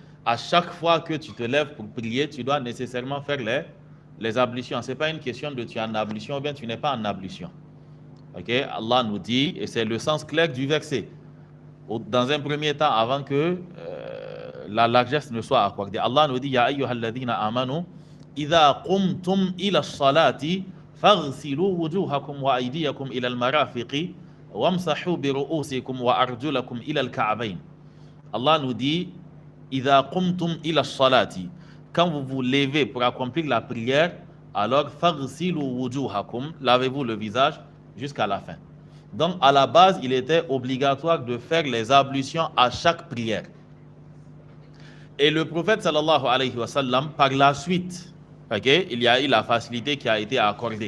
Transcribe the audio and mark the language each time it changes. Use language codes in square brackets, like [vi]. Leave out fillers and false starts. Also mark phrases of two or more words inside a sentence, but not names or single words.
[fr] à chaque fois que tu te lèves pour prier, tu dois nécessairement faire les ablutions. Ce n'est pas une question de tu es en ablution ou bien tu n'es pas en ablution. Ok, Allah nous dit, et c'est le sens clair du verset, dans un premier temps, avant que la largesse ne soit accordée. Allah nous dit, [ar] يا أيها الذين آمنوا إذا قمتم إلى الصلاة فاغسلوا وجوهكم وأيديكم إلى المرافق وامسحوا برءوسكم وأرجلكم إلى الكعبين. [fr] Allah nous dit, [ar] إذا قمتم إلى الصلاة, [fr] quand vous vous levez pour accomplir la prière, alors [ar] فاغسلوا وجوهكم, [fr] lavez-vous le visage jusqu'à la fin. Donc, à la base, il était obligatoire de faire les ablutions à chaque prière. Et le prophète [ar] صلى الله عليه وسلم, [fr] par la suite, il y a eu la facilité qui a été accordée.